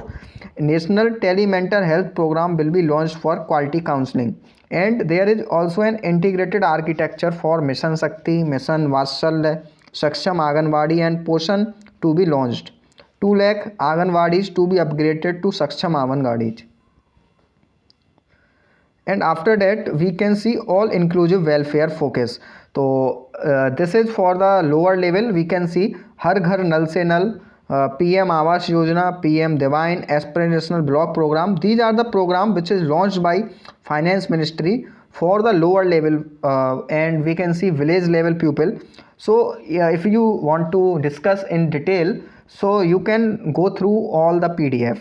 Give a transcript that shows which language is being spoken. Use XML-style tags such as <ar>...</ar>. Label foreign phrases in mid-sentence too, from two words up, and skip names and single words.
<en>National telemental health program will be launched for quality counseling, and there is also an integrated architecture for mission shakti, mission vatsalya, saksham anganwadi and poshan to be launched. 2 lakh anganwadis to be upgraded to saksham anganwadis. And after that we can see all inclusive welfare focus. So this is for the lower level. We can see</en> <hi>har ghar nal se nal,</hi> <en>PM Awas Yojana, PM Divine Aspirational Block Program. These are the program which is launched by Finance Ministry for the lower level, and we can see village level people. So yeah, if you want to discuss in detail, so you can go through all the PDF.</en>